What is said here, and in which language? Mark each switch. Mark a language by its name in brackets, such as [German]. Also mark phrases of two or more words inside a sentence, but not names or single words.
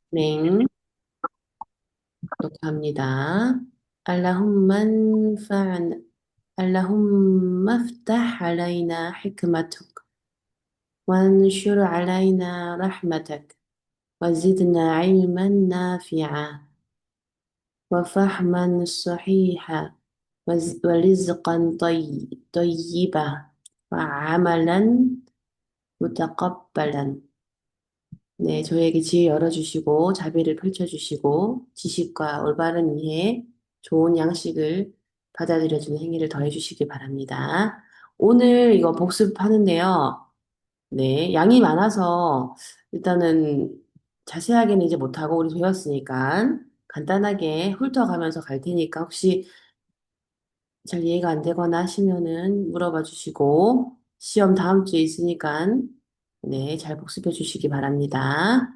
[Korean] 네, 녹화합니다. [Arabic] اللهم انفعنا اللهم افتح علينا حكمتك وانشر علينا رحمتك وزدنا علما نافعا وفهما صحيحا ورزقا طيبا وعملا متقبلا. [Korean] 네, 저희에게 지혜 열어주시고, 자비를 펼쳐주시고, 지식과 올바른 이해, 좋은 양식을 받아들여주는 행위를 더해주시기 바랍니다. 오늘 이거 복습하는데요. 네, 양이 많아서 일단은 자세하게는 이제 못하고 우리 배웠으니까 간단하게 훑어가면서 갈 테니까 혹시 잘 이해가 안 되거나 하시면은 물어봐 주시고, 시험 다음 주에 있으니까 네, 잘 복습해 주시기 바랍니다.